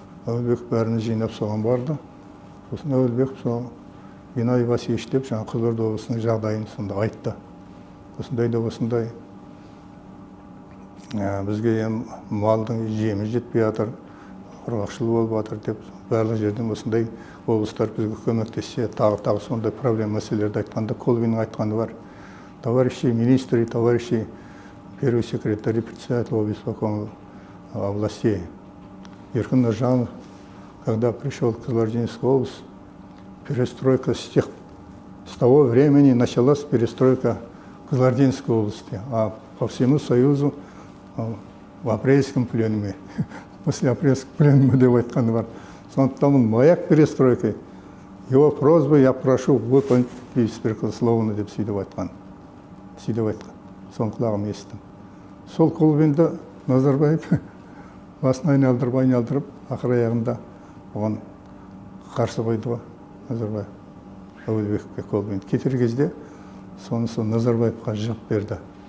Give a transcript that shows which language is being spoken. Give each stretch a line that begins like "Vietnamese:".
Kazakh: Әуелбеков бәрін жинап соған барды. Сосын Әуелбеков сол Геннадий Васильевич деп жаңа Қызылорда облысының жағдайын сонда айтты. Осындай бізге малдың жемі жетпей жатыр, құрғақшылық болып жатыр деп барлық жерден осындай облыстар бізге көмектессе, тағы сондай проблема мәселелерді айтқанда, Колбиннің айтқаны бар.
Russian: Товарищи министры, товарищи первый секретарь председателя исполкома областей. Еркін Нұржанов, когда пришел в Кызылординскую область, перестройка с того времени началась перестройка Кызылординской области, а по всему Союзу в апрельском пленуме, после апрельского пленума
Kazakh: деп айтқаны бар. Сондықтан
Russian: маяк перестройкой. Его просьбы я прошу выполнить беспрекословно
Kazakh: деп сөйтіп айтқан. Соның құлағым естім. Сол Колбинді Назарбаев басын айналдырып, ақыр аяғында оған қарсы қойды ғой Назарбаев. Әуелбековке Колбин кетер кезде сонысы Назарбаевқа жауап берді.